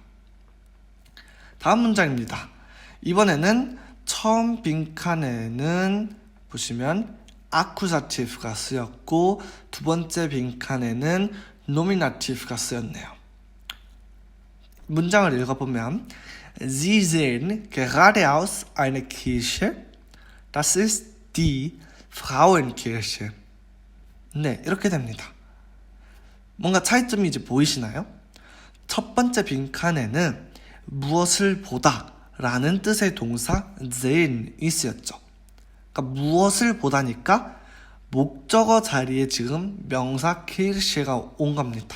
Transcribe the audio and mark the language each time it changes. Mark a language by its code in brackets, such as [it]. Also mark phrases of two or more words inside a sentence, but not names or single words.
[ko] 다음 문장입니다. 이번에는 처음 빈칸에는 보시면 아쿠자티브가 쓰였고 두 번째 빈칸에는 노미나티브가 쓰였네요. 문장을 읽어보면 [de] Sie sehen geradeaus eine Kirche. Das ist die Frauenkirche. [ko] 네, 이렇게 됩니다. 뭔가 차이점이 이제 보이시나요? 첫 번째 빈칸에는 무엇을 보다 라는 뜻의 동사 sehen이 쓰였죠. 그러니까 무엇을 보다니까 목적어 자리에 지금 명사 kirche가 온 겁니다.